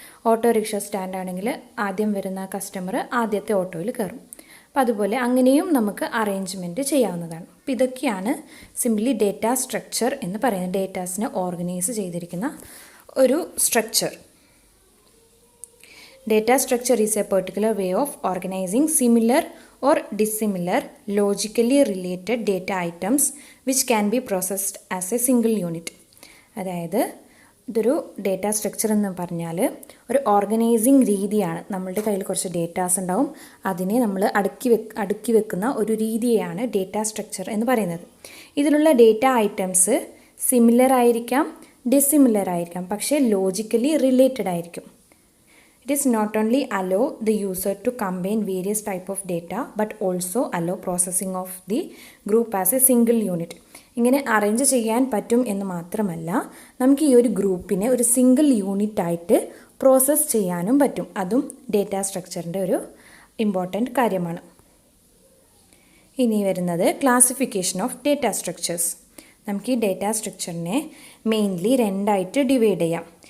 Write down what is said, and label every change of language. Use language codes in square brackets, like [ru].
[ml] Autorickshaw സ്റ്റാൻഡാണെങ്കിൽ ആദ്യം വരുന്ന customer ആദ്യത്തെ ഓട്ടോയിൽ കയറും. അപ്പോൾ അതുപോലെ അങ്ങനെയും നമുക്ക് അറേഞ്ച്മെൻറ്റ് ചെയ്യാവുന്നതാണ്. അപ്പോൾ ഇതൊക്കെയാണ് സിംപ്ലി ഡേറ്റ സ്ട്രക്ചർ എന്ന് പറയുന്നത്. ഡേറ്റാസിനെ ഓർഗനൈസ് ചെയ്തിരിക്കുന്ന ഒരു structure. [en] Data structure is a particular way of organizing similar or dissimilar logically related data items which can be processed as a single unit. [ml] അതായത് ഇതൊരു ഡേറ്റ സ്ട്രക്ചർ എന്ന് പറഞ്ഞാൽ ഒരു ഓർഗനൈസിങ് രീതിയാണ്. നമ്മളുടെ കയ്യിൽ കുറച്ച് ഡേറ്റാസ് ഉണ്ടാവും. അതിനെ നമ്മൾ അടുക്കി വെക്കുന്ന ഒരു രീതിയാണ് ഡേറ്റ സ്ട്രക്ചർ എന്ന് പറയുന്നത്. ഇതിലുള്ള ഡേറ്റ ഐറ്റംസ് സിമിലർ ആയിരിക്കാം, ഡിസിമിലർ ആയിരിക്കാം, പക്ഷേ ലോജിക്കലി റിലേറ്റഡ് ആയിരിക്കും. [en] It is not only allow the user to combine various type of data but also allow processing of the group as a single unit. [ml] ഇങ്ങനെ arrange ചെയ്യാൻ പറ്റും എന്ന് മാത്രമല്ല, നമുക്ക് ഈ ഒരു ഗ്രൂപ്പിനെ ഒരു സിംഗിൾ യൂണിറ്റ് ആയിട്ട് പ്രോസസ്സ് ചെയ്യാനും പറ്റും. അതും ഡേറ്റ സ്ട്രക്ചറിൻ്റെ ഒരു ഇമ്പോർട്ടൻ്റ് കാര്യമാണ്. ഇനി വരുന്നത് ക്ലാസിഫിക്കേഷൻ ഓഫ് ഡേറ്റ സ്ട്രക്ചേഴ്സ്. നമുക്ക് ഈ ഡേറ്റ സ്ട്രക്ചറിനെ മെയിൻലി 2 ആയിട്ട് ഡിവൈഡ് ചെയ്യാം.